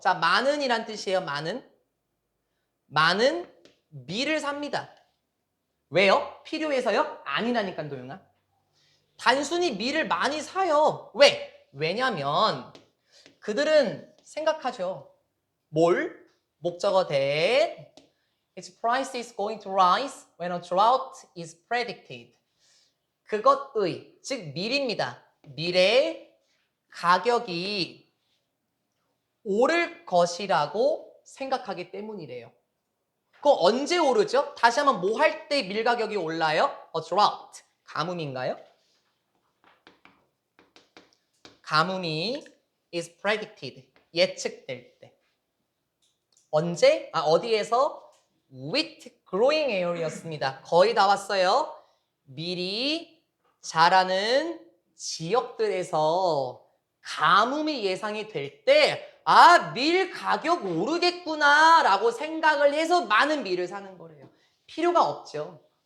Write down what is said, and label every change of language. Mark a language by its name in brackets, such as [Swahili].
[Korean] 자, 많은이란 뜻이에요. 많은 밀을 삽니다. 왜요? 필요해서요? 아니라니까 도영아. 단순히 밀을 많이 사요. 왜? 왜냐면 그들은 생각하죠. 뭘? 목적어 [English] that its price is going to rise when a drought is predicted. [Korean] 그것의, 즉 밀입니다. 밀의 가격이 오를 것이라고 생각하기 때문이래요. 그럼 언제 오르죠? 다시 한번 뭐 할 때 밀 가격이 올라요? [English] A drought. [Korean] 가뭄인가요? 가뭄이 [English] is predicted. [Korean] 예측될 때. 언제? 어디에서? [English] wheat growing area였습니다. [Korean] 거의 다 왔어요. 밀이 자라는 지역들에서 가뭄이 예상이 될 때, 밀 가격 오르겠구나 라고 생각을 해서 많은 밀을 사는 거래요. 필요가 없죠.